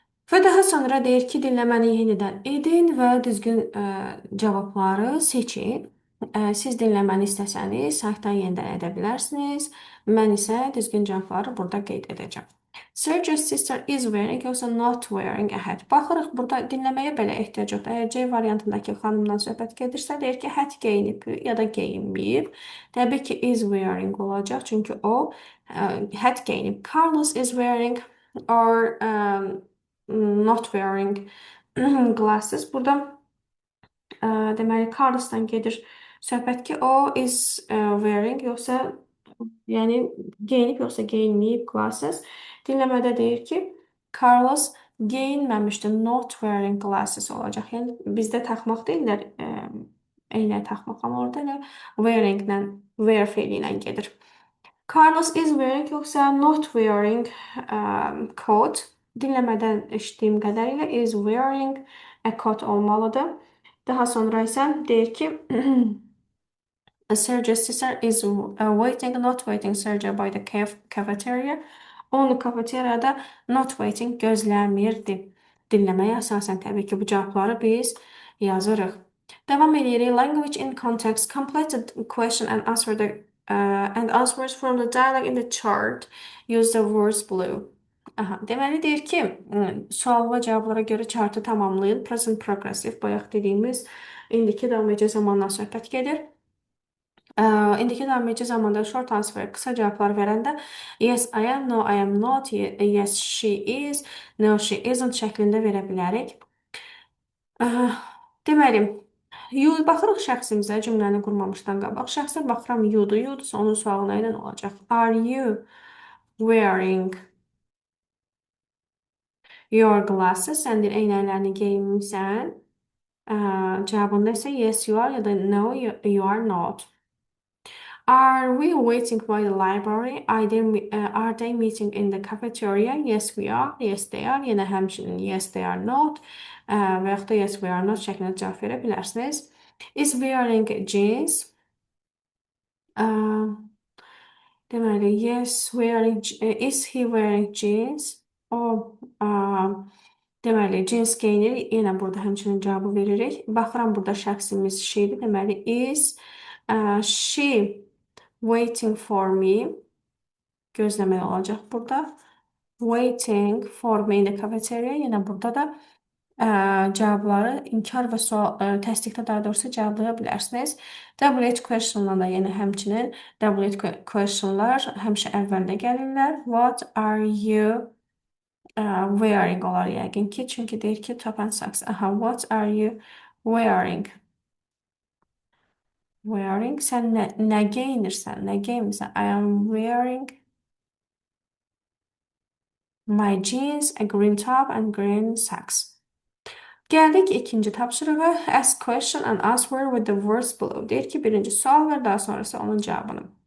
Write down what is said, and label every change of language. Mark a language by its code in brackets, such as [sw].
[az] Və daha sonra deyir ki, dinləməni yenidən edin və düzgün cavabları seçin. Siz dinləməni istəsəniz, saytdan yenidən edə bilərsiniz. Mən isə düzgün cavabları burada qeyd edəcəm. [en] Sergio's sister is wearing, [az] yoxsa [en] not wearing a hat. [az] Baxırıq, burada dinləməyə belə ehtiyac yoxdur. Əgər C variantındakı xanımdan söhbət gedirsə, deyir ki, hat geyinib ya da geyinməyib. Təbii ki, [en] is wearing [az] olacaq, çünki o hat geyinib. [en] Carlos is wearing or not wearing glasses. [az] Burada deməli Carlos'dan gedir söhbət ki, o [en] is wearing [az] yoxsa yəni geyinib yoxsa geyinməyib glasses. Dinləmədə deyir ki, Carlos geyinməmişdi. [en] Not wearing glasses [az] olacaq. Yəni bizdə taxmaq deyirlər, eynək taxmaq, amma orada elə wearing-lə, wear feili ilə gedir. [en] Carlos is wearing [az] yoxsa [en] not wearing coat. [az] Dinləmədən eşitdiyim qədərilə [en] is wearing a coat [az] olmalıdır. Daha sonra isə deyir ki, [en] Sergio's sister is waiting, not waiting Sergio by the cafeteria. [az] Onu kafeteriyada [en] not waiting [az] gözləmirdi. Dinləməyə əsasən təbii ki, bu cavabları biz yazırıq. Davam edirik. [en] Language in context. Complete the question and answer and answers from the dialogue in the chart. Use the words below. [az] Aha, deməli deyir ki, sual və cavablara görə chartı tamamlayın. [en] Present progressive, [az] bayaq dediyimiz indiki davam edici zamandan söhbət gedir. İndiki davam edici zamanda [en] short answer, [az] qısa cavablar verəndə [en] yes, I am, no, I am not, yes, she is, no, she isn't [az] şəklində verə bilərik. Deməli, baxırıq şəxsimizə cümləni qurmamışdan qabaq. Şəxsə baxıram you'dur. You'dursa onun sualı nə ilə olacaq? [en] Are you wearing your glasses? [az] Sən deyir, eynəklərini geyinmisən. Cavabında isə [en] yes, you are [az] ya da [en] no, you are not. Are we waiting by the library? Are they meeting in the cafeteria? Yes, we are. Yes, they are. [az] Yenə həmçinin [en] yes, they are not. [az] Və yaxud da [en] yes, we are not [az] şəklində cavab verə bilərsiniz. [en] Is wearing jeans? [az] Deməli, [en] yes, is he wearing jeans? [az] O, deməli, jeans geyinir. Yenə burada həmçinin cavabı veririk. Baxıram, burada şəxsimiz she'dir. Deməli, [en] is she waiting for me? [az] Gözləmək olacaq burada. [en] Waiting for me in the cafeteria. [az] Yenə burada da cavabları inkar və sual, təsdiqdə daha doğrusu cavablaya bilərsiniz. WH questionla da yenə həmçinin WH questionlar həmişə əvvəldə gəlirlər. [en] What are you wearing [az] olar yəqin ki, çünki deyir ki, [en] top and socks. Aha, what are you wearing? [az] Wearing, sən nə geyinirsən, nə geyinmirsən? [en] I am wearing my jeans, a green top and green socks. [az] Gəldik ikinci tapşırığa. [en] Ask question and answer with the words below. [az] Deyir ki, birinci sual ver, daha sonrası onun cavabını.